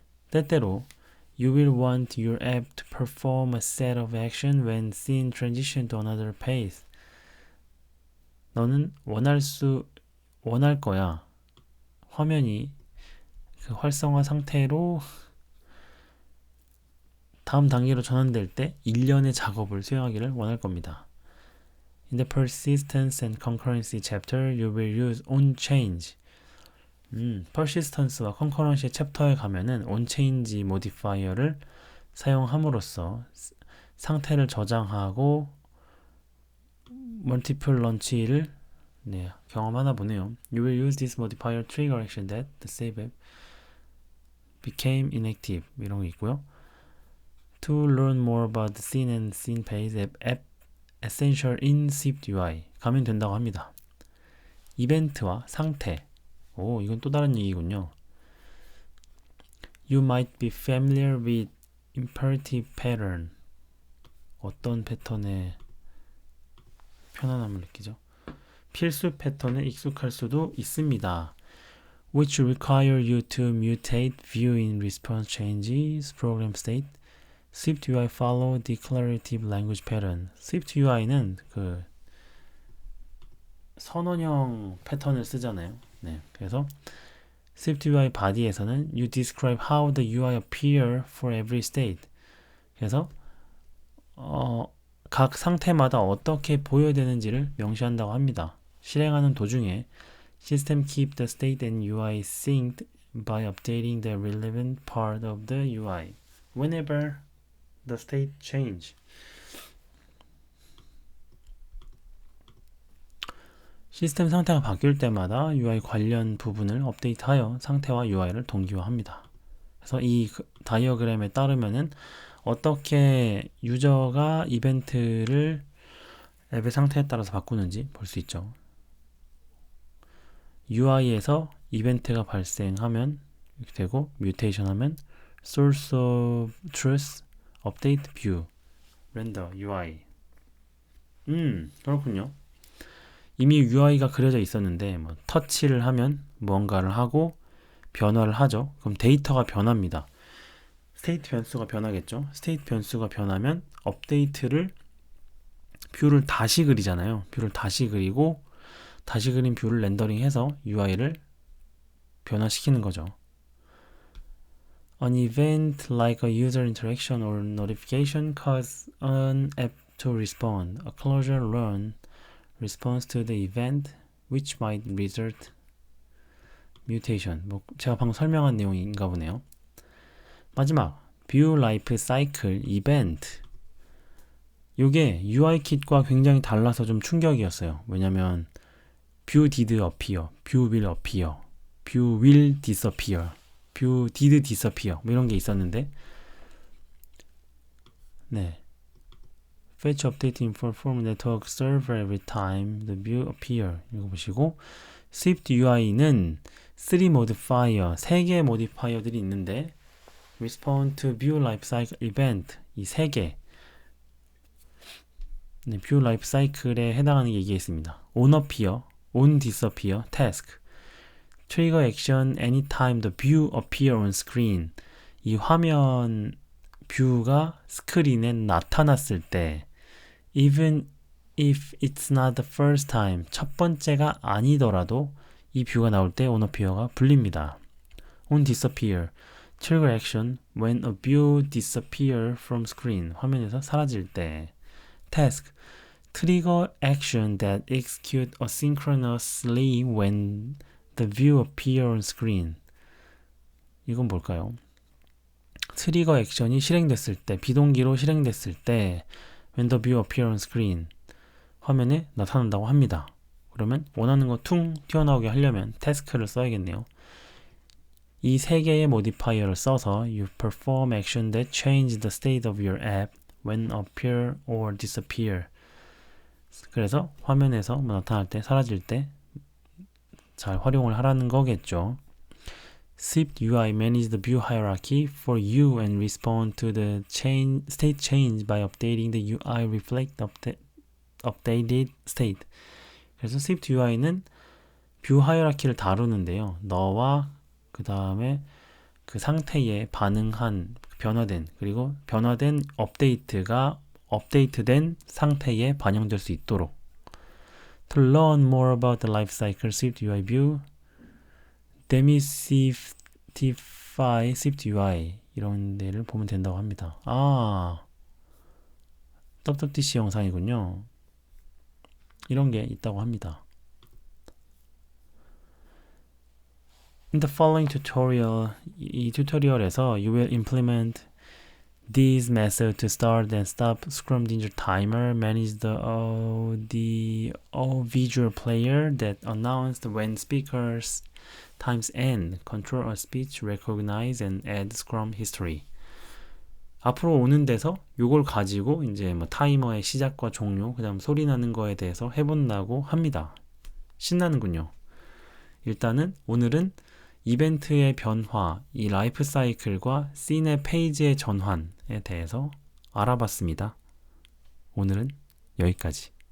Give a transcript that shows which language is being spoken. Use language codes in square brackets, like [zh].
[ko] 때때로 [en] you will want your app to perform a set of action when scene transition to another page. [ko] 너는 원할 거야. 화면이 그 활성화 상태로 다음 단계로 전환될 때 일련의 작업을 수행하기를 원할 겁니다. [en] In the persistence and concurrency chapter, you will use onChange. [ko] persistance와 concurrency 챕터에 가면은 onChange modifier를 사용함으로써 상태를 저장하고 multiple launch를 경험하나 보네요. [en] You will use this modifier trigger action that the save app became inactive. [ko] 이런 거 있고요. [en] To learn more about the scene and scene page app essential in Swift UI [ko] 가면 된다고 합니다. 이벤트와 상태. 이건 또 다른 얘기군요. [en] You might be familiar with imperative pattern. [ko] 어떤 패턴에 편안함을 느끼죠? 필수 패턴에 익숙할 수도 있습니다. [en] Which require you to mutate view in response changes, program state. Swift UI follow declarative language pattern. [ko] Swift UI는 그 선언형 패턴을 쓰잖아요. 그래서 Swift UI body에서는 [en] you describe how the UI appear for every state. [ko] 그래서 각 상태마다 어떻게 보여야 되는지를 명시한다고 합니다. 실행하는 도중에 [en] System keep the state and UI synced by updating the relevant part of the UI whenever the state change. [ko] 시스템 상태가 바뀔 때마다 UI 관련 부분을 업데이트하여 상태와 UI를 동기화합니다. 그래서 이 다이어그램에 따르면은 어떻게 유저가 이벤트를 앱의 상태에 따라서 바꾸는지 볼 수 있죠. UI에서 이벤트가 발생하면 이렇게 되고 뮤테이션 하면 source of truth, update, view, render, UI. 그렇군요. 이미 UI가 그려져 있었는데 뭐 터치를 하면 무언가를 하고 변화를 하죠. 그럼 데이터가 변합니다. 스테이트 변수가 변하겠죠. 스테이트 변수가 변하면 업데이트를 뷰를 다시 그리잖아요. 뷰를 다시 그리고 다시 그린 뷰를 렌더링해서 UI를 변화시키는 거죠. [en] An event like a user interaction or notification cause an app to respond. A closure run responds to the event which might result mutation. [ko] 뭐 제가 방금 설명한 내용인가 보네요. 마지막 view life cycle event. 이게 UIKit과 굉장히 달라서 좀 충격이었어요. 왜냐면 view did appear, view will appear, view will disappear, view did disappear 뭐 이런 게 있었는데 네. [en] Fetch update info from network server every time the view appear. [ko] 이거 보시고 Swift UI는 3 modifier, 3개의 modifier들이 있는데 [en] respond to view lifecycle event [ko] 이 3개 네, view lifecycle에 해당하는 게 이게 있습니다. [en] on appear, on disappear, task trigger action anytime the view appear on screen [ko] 이 화면 뷰가 스크린에 나타났을 때 [en] even if it's not the first time [ko] 첫 번째가 아니더라도 이 뷰가 나올 때 on appear가 불립니다. [en] on disappear trigger action when a view disappear from screen [ko] 화면에서 사라질 때 [en] task trigger action that execute asynchronously when the view appear on screen [ko] 이건 뭘까요? 트리거 액션이 실행됐을 때 비동기로 실행됐을 때 [en] when the view appear on screen [ko] 화면에 나타난다고 합니다. 그러면 원하는 거 퉁 튀어나오게 하려면 태스크를 써야겠네요. 이 세 개의 모디파이어를 써서 [en] you perform action that change the state of your app when appear or disappear. [ko] 그래서 화면에서 뭐 나타날 때 사라질 때 잘 활용을 하라는 거겠죠. [en] Swift UI manage the view hierarchy for you and respond to the state change by updating the UI reflect updated state. [ko] 그래서 Swift UI는 뷰 하이라키를 다루는데요. 너와 그 다음에 그 상태에 반응한 변화된 그리고 변화된 업데이트가 업데이트된 상태에 반영될 수 있도록. [en] To learn more about the lifecycle Swift UI view, demystify Swift UI [ko] 이런 데를 보면 된다고 합니다. WWDC 영상이군요. 이런 게 있다고 합니다. [en] In the following tutorial, [ko] 이 튜토리얼에서 [en] you will implement this method to start and stop Scrum Ninja timer, manage the audio visual player that announced when speakers times end, control a speech, recognize and add Scrum history. [ko] 앞으로 오는 데서 요걸 가지고 이제 뭐 타이머의 시작과 종료, 그다음 소리 나는 거에 대해서 해본다고 합니다. 신나는군요. 일단은 오늘은 이벤트의 변화, 이 라이프 사이클과 씬의 페이지의 전환에 대해서 알아봤습니다. 오늘은 여기까지.